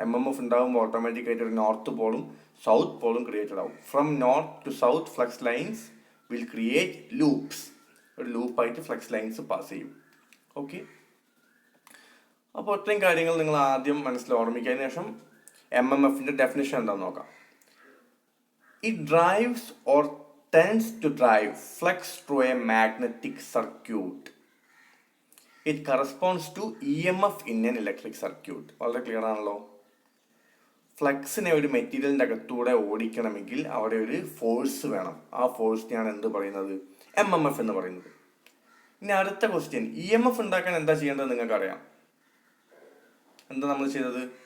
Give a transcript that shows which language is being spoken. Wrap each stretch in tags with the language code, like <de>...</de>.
<ml>MMF ഉണ്ടാകുമ്പോൾ ഓട്ടോമാറ്റിക്കായിട്ട് ഒരു നോർത്ത് പോളും സൗത്ത് പോളും ക്രിയേറ്റഡ് ആവും.</ml> <en>From north to south flux lines will create loops.</en> <ml>ഒരു ലൂപ്പായിട്ട് ഫ്ലക്സ് ലൈൻസ് പാസ് ചെയ്യും. ഓക്കെ, അപ്പോൾ ഇത്രയും കാര്യങ്ങൾ നിങ്ങൾ ആദ്യം മനസ്സിൽ ഓർമ്മിച്ചതിന് ശേഷം MMFന്റെ ഡെഫിനിഷൻ എന്താണെന്ന് നോക്കാം.</ml> <en>It drives or tends to drive flux through a magnetic circuit. It corresponds to EMF in an electric circuit.</en> <ml>വളരെ ക്ലിയർ ആണല്ലോ. ഫ്ലക്സിനെ ഒരു മെറ്റീരിയലിൻ്റെ അകത്തൂടെ ഓടിക്കണമെങ്കിൽ അവിടെ ഒരു ഫോഴ്സ് വേണം. ആ ഫോഴ്സിനെയാണ് എന്ത് പറയുന്നത്? MMF എന്ന് പറയുന്നത്. ഇനി അടുത്ത ക്വസ്റ്റ്യൻ, EMF ഉണ്ടാക്കാൻ എന്താ ചെയ്യേണ്ടത് നിങ്ങൾക്കറിയാം. എന്താ നമ്മൾ ചെയ്തത്?</ml>